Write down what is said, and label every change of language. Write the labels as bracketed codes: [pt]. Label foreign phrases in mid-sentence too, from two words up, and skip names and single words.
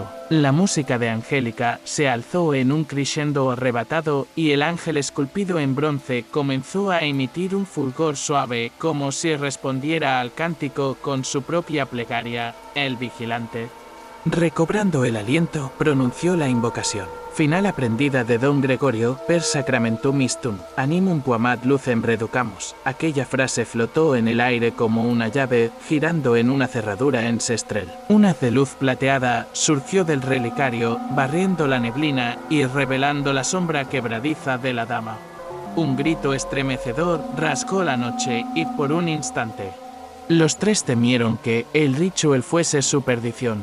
[es] La música de Angélica se alzó en un crescendo arrebatado y el ángel esculpido en bronce comenzó a emitir un fulgor suave, como si respondiera al cántico con su propia plegaria. El vigilante, recobrando el aliento, pronunció la invocación final aprendida de don Gregorio: [la] per sacramentum istum, animum quamat lucem reducamus. [es] Aquella frase flotó en el aire como una llave, girando en una cerradura ancestral. Un haz de luz plateada surgió del relicario, barriendo la neblina y revelando la sombra quebradiza de la dama. Un grito estremecedor rasgó la noche y por un instante los tres temieron que el ritual fuese su perdición.